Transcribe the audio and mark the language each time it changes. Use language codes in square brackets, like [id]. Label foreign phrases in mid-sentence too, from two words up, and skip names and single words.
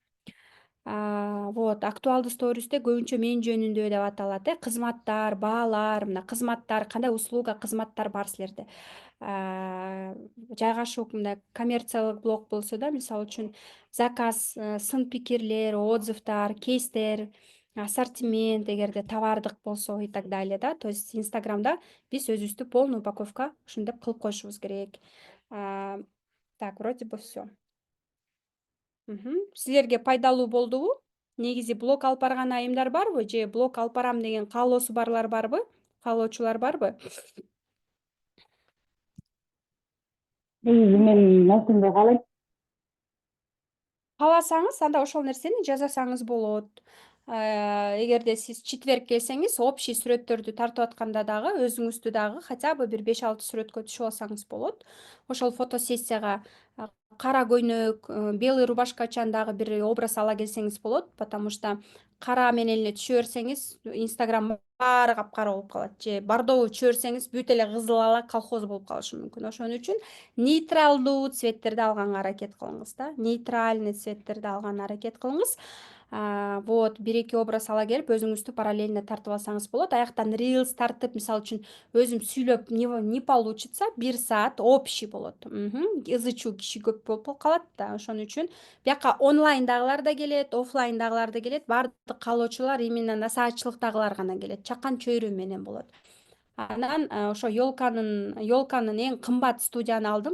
[ky] Вот, актуалдуу стористе көбүнчө мен жөнүндө деп аталат, кызматтар, баалар, мына кызматтар, кандай услуга, кызматтар бар силерде. Жайгашуу мындай коммерциялык блог болсо да, мисалы үчүн заказ, сын пикирлер, отзывдар, кейстер, ассортимент, эгерде товардык болсо [ru] и так далее [ky] да. [ru] То есть [ky] Инстаграмда биз өзүбүздү [ru] полный упаковка [ky] ушинтип кылып коюшубуз керек. [ru] Так, вроде бы всё. [ky] Силерге пайдалуу болдубу? Негизи блог алып барган айымдар барбы? Же блог алып барам деген каалоосу барлар барбы? Каалоочулар барбы? Негизи мен ошондой каалайм. Кааласаңыз, анда ошол нерсени жасасаңыз болот. Эгерде сиз четверг келсеңиз, общий сүрөттөрдү тартып атканда дагы өзүңүздү дагы [ru] хотя бы [ky] бир 5-6 сүрөткө түшүп алсаңыз болот. Ошол фотосессияга кара көйнөк, [ru] белый рубашкачан [ky] дагы бир образ ала келсеңиз болот, потому что кара менен эле түшө берсеңиз, Инстаграм баары капкара болуп калат. Же бордовый түшө берсеңиз, бүт эле кызыл ала колхоз болуп калышы мүмкүн. Ошон үчүн нейтралдуу цветтерди алганга аракет кылыңыз да. Нейтральный цветтерди алганга аракет кылыңыз. Вот, 1-2 образ ала келип, өзүңүздү параллельно тартып алсаңыз болот. Аяктан рилс тартып, мисалы үчүн өзүм сүйлөп [ru] не получится, [ky] 1 саат общий болот. Ызы чуу киши көп болуп калат да. Ошон үчүн бияка онлайндагылар да келет, оффлайндагылар да келет. Бардык каалоочулар именно насаатчылыктагылар гана келет. Чакан чөйрө менен болот. Анан ошо ёлканын эң кымбат студияны алдым.